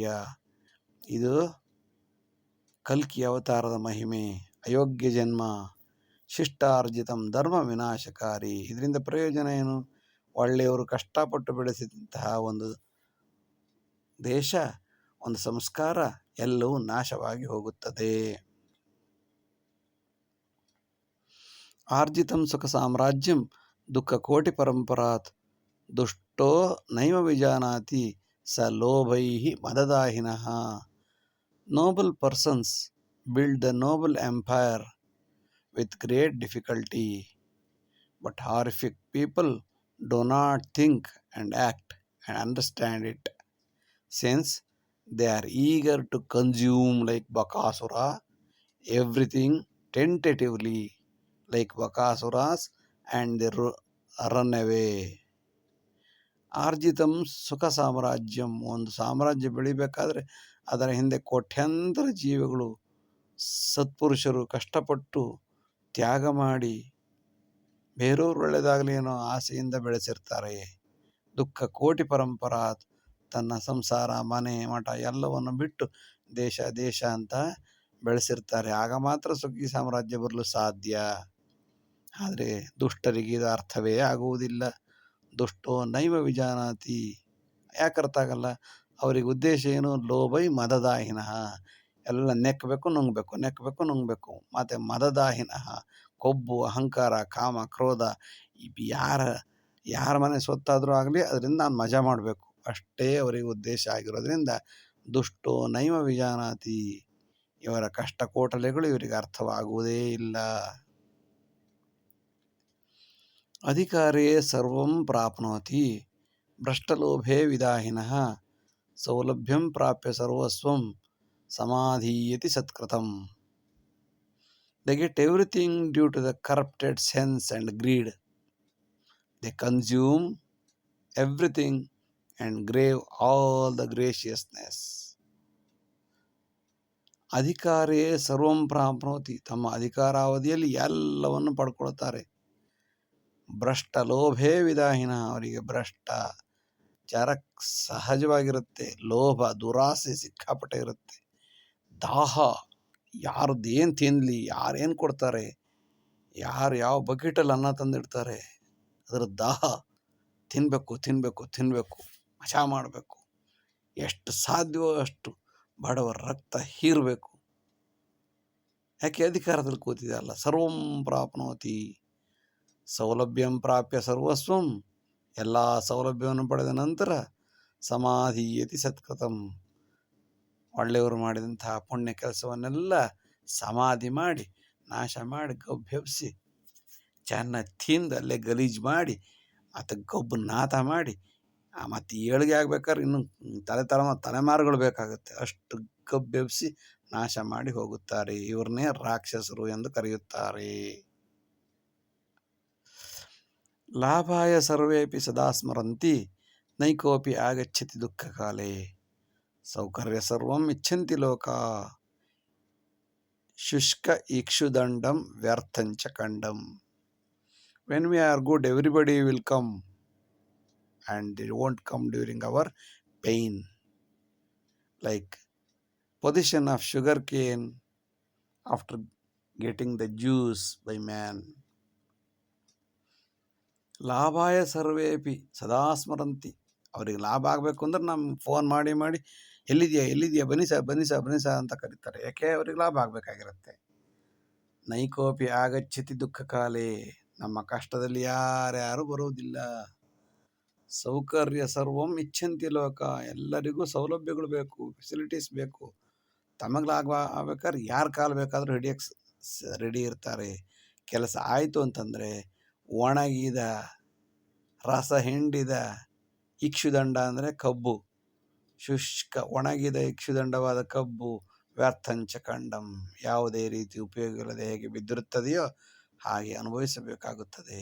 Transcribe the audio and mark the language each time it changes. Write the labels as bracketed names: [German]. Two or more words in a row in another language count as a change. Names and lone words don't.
[Kannada] ಇದು ಕಲ್ಕಿ ಅವತಾರದ ಮಹಿಮೆ. [Sanskrit] ಅಯೋಗ್ಯ ಜನ್ಮ, ಶಿಷ್ಟಾರ್ಜಿತಂ ಧರ್ಮ ವಿನಾಶಕಾರಿ. [Kannada] ಇದರಿಂದ ಪ್ರಯೋಜನ ಏನು? ಒಳ್ಳೆಯವರು ಕಷ್ಟಪಟ್ಟು ಬೆಳೆಸಿದಂತಹ ಒಂದು ದೇಶ, ಒಂದು ಸಂಸ್ಕಾರ ಎಲ್ಲವೂ ನಾಶವಾಗಿ ಹೋಗುತ್ತದೆ. [Sanskrit] ಆರ್ಜಿತಂ ಸುಖ ಸಾಮ್ರಾಜ್ಯಂ ದುಃಖ ಕೋಟಿ ಪರಂಪರಾತ್, ದುಷ್ಟೋ ನೈವ ವಿಜಾನಾತಿ ಸ ಲೋಭೈ ಮದದಾಹಿನಃ. [English] noble persons build the noble empire with great difficulty, but horrific people do not think and act and understand it, since they are eager to consume like Bakasura everything tentatively like Bakasuras, and they run away. [Sanskrit] ಆರ್ಜಿತಂ ಸುಖ ಸಾಮ್ರಾಜ್ಯಂ, [Kannada] ಒಂದು ಸಾಮ್ರಾಜ್ಯ ಬೆಳಿಬೇಕಾದ್ರೆ ಅದರ ಹಿಂದೆ ಕೋಟ್ಯಾಂತರ ಜೀವಿಗಳು, ಸತ್ಪುರುಷರು ಕಷ್ಟಪಟ್ಟು ತ್ಯಾಗ ಮಾಡಿ ಬೇರೆಯವ್ರು ಒಳ್ಳೆಯದಾಗಲಿ ಅನ್ನೋ ಆಸೆಯಿಂದ ಬೆಳೆಸಿರ್ತಾರೆ. [Sanskrit] ದುಃಖ ಕೋಟಿ ಪರಂಪರಾತ್, [Kannada] ತನ್ನ ಸಂಸಾರ ಮನೆ ಮಠ ಎಲ್ಲವನ್ನು ಬಿಟ್ಟು ದೇಶ ಅಂತ ಬೆಳೆಸಿರ್ತಾರೆ. ಆಗ ಮಾತ್ರ ಸುಖಿ ಸಾಮ್ರಾಜ್ಯ ಬರಲು ಸಾಧ್ಯ. ಆದರೆ ದುಷ್ಟರಿಗೆ ಇದು ಅರ್ಥವೇ ಆಗುವುದಿಲ್ಲ. [Sanskrit] ದುಷ್ಟೋ ನೈವ ವಿಜಾನಾತಿ, [Kannada] ಯಾಕೆ ಅರ್ಥ ಆಗಲ್ಲ? ಅವರಿಗೆ ಉದ್ದೇಶ ಏನು? [Sanskrit] ಲೋಭೈ ಮದದಾಹಿನಃ, [Kannada] ಎಲ್ಲ ನೆಕ್ಕಬೇಕು ನುಂಗಬೇಕು. ಮತ್ತು ಮದದಾಹಿನಃ, ಕೊಬ್ಬು ಅಹಂಕಾರ ಕಾಮ ಕ್ರೋಧ, ಯಾರ ಮನೆ ಸ್ವತ್ತಾದರೂ ಆಗಲಿ ಅದರಿಂದ ನಾನು ಮಜಾ ಮಾಡಬೇಕು, ಅಷ್ಟೇ ಅವರಿಗೆ ಉದ್ದೇಶ ಆಗಿರೋದ್ರಿಂದ [Sanskrit] ದುಷ್ಟೋ ನೈವ ವಿಜಾನಾತಿ, [Kannada] ಇವರ ಕಷ್ಟ ಕೋಟಲೆಗಳು ಇವರಿಗೆ ಅರ್ಥವಾಗುವುದೇ ಇಲ್ಲ. [Sanskrit] ಅಧಿಕಾರೇ ಸರ್ವಂ ಪ್ರಾಪ್ನೋತಿ ಭ್ರಷ್ಟಲೋಭೇ ವಿದಾಹಿನಃ, ಸೌಲಭ್ಯಂ ಪ್ರಾಪ್ಯ ಸರ್ವಸ್ವಂ ಸಮಾಧೀಯತಿ ಸತ್ಕೃತಂ. [English] They get everything due to the corrupted sense and greed. They consume everything and crave all the graciousness. [Sanskrit] ಅಧಿಕಾರೇ ಸರ್ವಂ ಪ್ರಾಪ್ನೋತಿ, [Kannada] ತಮ್ಮ ಅಧಿಕಾರಾವಧಿಯಲ್ಲಿ ಎಲ್ಲವನ್ನು ಪಡ್ಕೊಳ್ತಾರೆ. [Sanskrit] ಭ್ರಷ್ಟ ಲೋಭೇ ವಿದಾಹಿನ, [Kannada] ಅವರಿಗೆ ಭ್ರಷ್ಟಾಚಾರ ಸಹಜವಾಗಿರುತ್ತೆ. ಲೋಭ ದುರಾಸೆ ಸಿಕ್ಕಾಪಟ್ಟೆ ಇರುತ್ತೆ. ದಾಹ, ಯಾರ್ದೇನು ತಿನ್ನಲಿ, ಯಾರೇನು ಕೊಡ್ತಾರೆ, ಯಾರು ಯಾವ ಬಕೆಟಲ್ಲಿ ಅನ್ನ ತಂದಿಡ್ತಾರೆ ಅದರ ದಾಹ ತಿನ್ನಬೇಕು ತಿನ್ನಬೇಕು ತಿನ್ನಬೇಕು, ಮಜಾ ಮಾಡಬೇಕು, ಎಷ್ಟು ಸಾಧ್ಯವೋ ಅಷ್ಟು ಬಡವರ ರಕ್ತ ಹೀರಬೇಕು. ಯಾಕೆ ಅಧಿಕಾರದಲ್ಲಿ ಕೂತಿದೆ ಅಲ್ಲ. [Sanskrit] ಸರ್ವಂ ಪ್ರಾಪ್ನೋತಿ ಸೌಲಭ್ಯಂ ಪ್ರಾಪ್ಯ ಸರ್ವಸ್ವಂ, [Kannada] ಎಲ್ಲ ಸೌಲಭ್ಯವನ್ನು ಪಡೆದ ನಂತರ [Sanskrit] ಸಮಾಧೀಯತಿ ಸತ್ಕೃತಂ, [Kannada] ಒಳ್ಳೆಯವರು ಮಾಡಿದಂತಹ ಪುಣ್ಯ ಕೆಲಸವನ್ನೆಲ್ಲ ಸಮಾಧಿ ಮಾಡಿ ನಾಶ ಮಾಡಿ ಗಬ್ಬೆಬ್ಸಿ ಚೆನ್ನಾಗಿ ತಿಂದು ಅಲ್ಲೇ ಗಲೀಜು ಮಾಡಿ ಮತ್ತು ಗಬ್ಬು ನಾಥ ಮಾಡಿ ಮತ್ತು ಏಳಿಗೆ ಆಗ್ಬೇಕಾದ್ರೆ ಇನ್ನು ತಲೆಮಾರುಗಳು ಬೇಕಾಗುತ್ತೆ, ಅಷ್ಟು ಗಬ್ಬೆಬ್ಸಿ ನಾಶ ಮಾಡಿ ಹೋಗುತ್ತಾರೆ. ಇವ್ರನ್ನೇ ರಾಕ್ಷಸರು ಎಂದು ಕರೆಯುತ್ತಾರೆ. [Sanskrit] ಲಾಭಾಯ ಸರ್ವೇಪಿ ಸದಾ ಸ್ಮರಂತಿ ನೈಕೋಪಿ ಆಗಚ್ಚತಿ ದುಃಖ ಕಾಲೇ ಸೌಕರ್ಯ ಸರ್ವಂ ಇಚ್ಛಂತಿ ಲೋಕ ಶುಷ್ಕ ಇಕ್ಷುದಂಡಂ ವ್ಯರ್ಥಂಚ ಕಂಡಂ. [English] When we are good, everybody will come and they won't come during our pain. Like position of sugar cane after getting the juice by man. [Sanskrit] ಲಾಭಾಯ ಸರ್ವೇಪಿ ಸದಾ ಸ್ಮರಂತಿ, [Kannada] ಅವ್ರಿಗೆ ಲಾಭ ಆಗಬೇಕು ಅಂದ್ರೆ ನಮ್ಮ ಫೋನ್ ಮಾಡಿ ಮಾಡಿ ಎಲ್ಲಿದೆಯಾ ಬನ್ನಿ ಸಾ ಅಂತ ಕರೀತಾರೆ. ಯಾಕೆ? ಅವ್ರಿಗೆ ಲಾಭ ಆಗಬೇಕಾಗಿರುತ್ತೆ. [Sanskrit] ನೈಕೋಪಿ ಆಗಚ್ಚತಿ ದುಃಖ ಕಾಲೇ, [Kannada] ನಮ್ಮ ಕಷ್ಟದಲ್ಲಿ ಯಾರ್ಯಾರು ಬರುವುದಿಲ್ಲ. [Sanskrit] ಸೌಕರ್ಯ ಸರ್ವಂ ಇಚ್ಛಂತಿ ಲೋಕ, [Kannada] ಎಲ್ಲರಿಗೂ ಸೌಲಭ್ಯಗಳು ಬೇಕು, ಫೆಸಿಲಿಟೀಸ್ ಬೇಕು. ತಮಗೆ ಲಾಭ ಆಗ್ಬೇಕಾದ್ರೆ ಯಾರು ಕಾಲು ಬೇಕಾದರೂ ಹಿಡಿಯಕ್ಕೆ ರೆಡಿ ಇರ್ತಾರೆ. ಕೆಲಸ ಆಯಿತು ಅಂತಂದರೆ ಒಣಗಿದ ರಸ ಹಿಂಡಿದ ಇಕ್ಷುದಂಡ ಅಂದರೆ ಕಬ್ಬು, ಶುಷ್ಕ ಒಣಗಿದ ಇಕ್ಷುದಂಡವಾದ ಕಬ್ಬು [Sanskrit] ವ್ಯರ್ಥಂಚ ಕಂಡಂ, [Kannada] ಯಾವುದೇ ರೀತಿ ಉಪಯೋಗ ಇಲ್ಲದೆ ಹೇಗೆ ಬಿದ್ದಿರುತ್ತದೆಯೋ ಹಾಗೆ ಅನುಭವಿಸಬೇಕಾಗುತ್ತದೆ.